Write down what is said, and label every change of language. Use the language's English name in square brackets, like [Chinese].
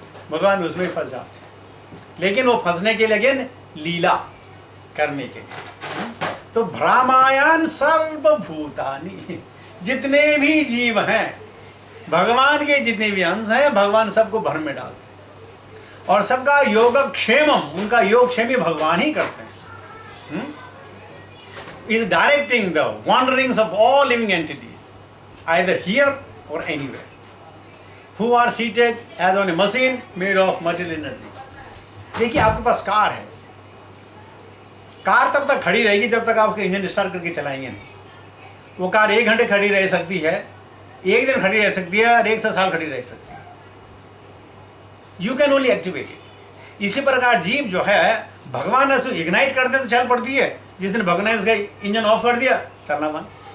[Hindi] भगवान उसमें फंस जाते हैं, लेकिन वो फंसने के लिए लीला करने के लिए। तो [Sanskrit] भ्रामायण सर्वभूतानि, [Hindi] जितने भी जीव हैं, भगवान के जितने भी अंश हैं, भगवान सबको भ्रम में डालते हैं, और सबका योगक्षेमम, उनका योगक्षेम भी भगवान ही करते हैं। [English] Is directing the wanderings of all living entities, either here or anywhere, who are seated as on a machine made of material energy. [Hindi] देखिए आपके पास कार है, कार तब तक खड़ी रहेगी जब तक आप उसका इंजन स्टार्ट करके चलाएंगे नहीं। वो कार 1 घंटे खड़ी रह सकती है, 1 दिन खड़ी रह सकती है, और 100 साल खड़ी रह सकती है। [English] You can only activate it. [Hindi] इसी प्रकार जीव जो है, भगवान ने उसको इग्नाइट कर दे तो चल पड़ती है, जिस दिन भगवान ने उसका इंजन ऑफ कर दिया, चलना बंद।